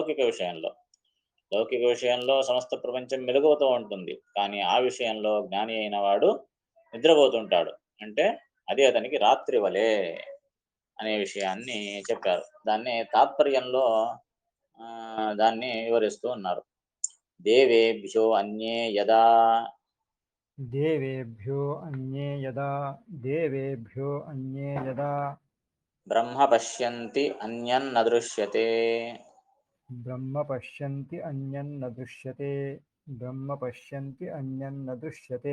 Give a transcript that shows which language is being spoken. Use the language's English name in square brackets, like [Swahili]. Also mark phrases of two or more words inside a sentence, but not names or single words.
[Telugu] లౌకిక విషయంలో సమస్త ప్రపంచం మెలుగుతూ ఉంటుంది కానీ ఆ విషయంలో జ్ఞాని అయిన వాడు నిద్రపోతుంటాడు అంటే అది అతనికి రాత్రి వలె అనే విషయాన్ని చెప్పారు దాన్ని తాత్పర్యంలో దాన్ని వివరిస్తూ ఉన్నారు [Sanskrit] దేవేభ్యో అన్యే యదా देवेभ्यो अन्ये यदा బ్రహ్మ పశ్యంతి అన్యన్న దృశ్యతే ब्रह्म पश्यन्ति अन्यन्न दृश्यते